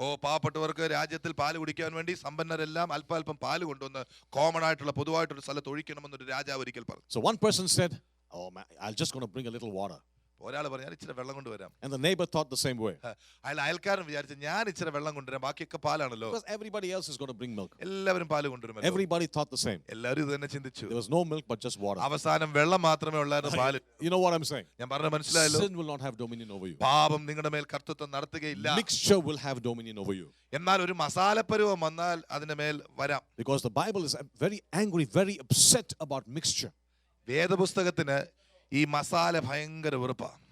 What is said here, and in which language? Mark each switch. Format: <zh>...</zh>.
<ml>പാവപ്പെട്ടവർക്ക് രാജ്യത്തിൽ പാല് കുടിക്കാൻ വേണ്ടി സമ്പന്നരെല്ലാം അല്പം പാല് കൊണ്ടുവന്ന് കോമൺ ആയിട്ടുള്ള പൊതുവായിട്ടുള്ള സ്ഥലത്ത് ഒഴിക്കണമെന്നൊരു രാജാവ് ഒരിക്കൽ പറഞ്ഞു.</ml> <en>So one person said, "Oh man, I'm just going to bring a little water."</en> <ml>ഒരാൾ പറഞ്ഞു, ഞാൻ ഇച്ചിരി വെള്ളം കൊണ്ടുവരാം.</ml> <en>And the neighbor thought the same way.</en> <ml>അയൽക്കാരൻ വിചാരിച്ചു, ഞാൻ ഇച്ചിരി വെള്ളം കൊണ്ടുവരാം, ബാക്കിയൊക്കെ പാലാണല്ലോ.</ml> <en>Because everybody else is going to bring milk.</en> <ml>എല്ലാവരും പാല് കൊണ്ടുവരുമല്ലോ.</ml> <en>Everybody thought the same.</en> <ml>എല്ലാവരും ഇത് തന്നെ ചിന്തിച്ചു.</ml> <en>There was no milk but just water.</en> <ml>അവസാനം വെള്ളം മാത്രമേ ഉള്ളായിരുന്നു, പാല്.</ml> <en>You know what I'm saying?</en> <ml>ഞാൻ പറഞ്ഞ മനസ്സിലായല്ലോ?</ml> <en>Sin will not have dominion over you.</en> <ml>പാപം നിങ്ങളുടെ മേൽ കർത്തൃത്വം നടത്തുകയില്ല.</ml> <en>Mixture will have dominion over you.</en> <ml>എന്നാൽ ഒരു മസാലപ്പരുവം വന്നാൽ അതിന്റെ മേൽ വരാം.</ml> <en>Because the Bible is very angry, very upset about mixture.</en> <ml>വേദപുസ്തകത്തിന് ഈ മസാല ഭയങ്കര വെറുപ്പാ.</ml>